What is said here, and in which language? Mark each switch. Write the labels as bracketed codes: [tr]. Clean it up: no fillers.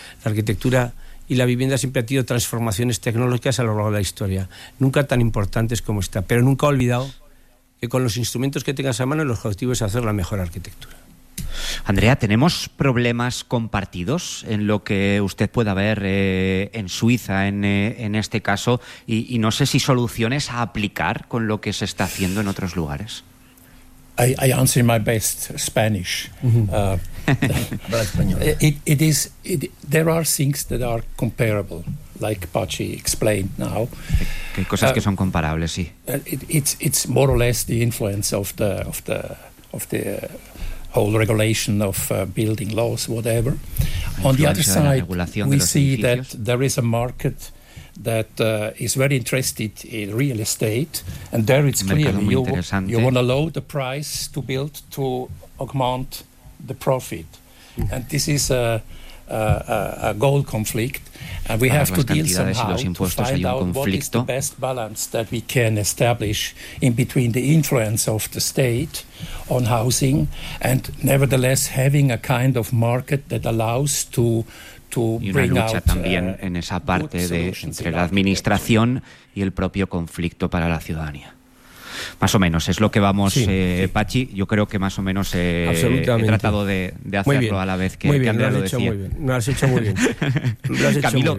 [es] La arquitectura y la vivienda siempre ha tenido transformaciones tecnológicas a lo largo de la historia, nunca tan importantes como esta, pero nunca he olvidado que con los instrumentos que tengas a mano el objetivo es hacer la mejor arquitectura. Andrea, ¿tenemos problemas compartidos en lo que usted pueda ver en Suiza, en este caso, y no sé si soluciones a aplicar con lo que se está haciendo en otros lugares? [en] I answer in my best Spanish. There are things that are comparable, like Pachi explained now. [es] Que cosas que son comparables, sí. [en] It's more or less the influence of the whole regulation of building laws, whatever. On the other side, we see that there is a market that is very interested in real estate, and there it's clear you want to lower the price to build to augment the profit. Mm-hmm. And this is a goal conflict, and we have to deal somehow to find out what is the best balance that we can establish in between the influence of the state on housing and nevertheless having a kind of market that allows to [es] y una lucha también en esa parte de entre la administración y el propio conflicto para la ciudadanía. más o menos es lo que vamos, sí, sí. Pachi, yo creo que más o menos he tratado de hacerlo a la vez que Andrea lo decía. Lo has hecho muy bien, Camilo.